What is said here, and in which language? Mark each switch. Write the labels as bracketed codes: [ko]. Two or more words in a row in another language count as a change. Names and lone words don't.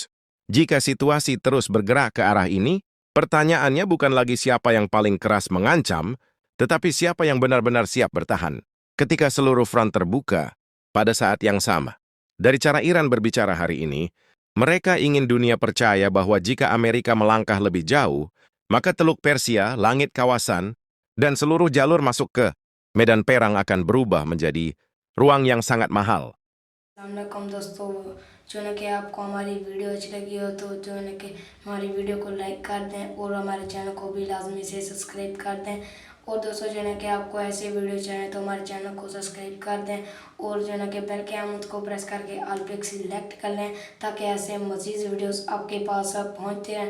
[id] Jika situasi terus bergerak ke arah ini, pertanyaannya bukan lagi siapa yang paling keras mengancam, tetapi siapa yang benar-benar siap bertahan ketika seluruh front terbuka pada saat yang sama. Dari cara Iran berbicara hari ini, mereka ingin dunia percaya bahwa jika Amerika melangkah lebih jauh, maka Teluk Persia, langit kawasan, dan seluruh jalur masuk ke medan perang akan berubah menjadi ruang yang sangat mahal. [ur] السلام علیکم دوستوں، جو ہے کہ آپ کو ہماری ویڈیو اچھی لگی ہو تو جو ہے کہ ہماری ویڈیو کو لائک کر دیں اور ہمارے چینل کو بھی لازمی سے سبسکرائب کر دیں. اور دوستوں جو ہے کہ آپ کو ایسے ویڈیو چاہیے تو ہمارے چینل کو سبسکرائب کر دیں اور جو ہے کہ بیل کے آئیکن کو پریس کر کے آل پے سلیکٹ کر لیں تاکہ ایسے مزید ویڈیوز آپ کے پاس پہنچتے رہیں.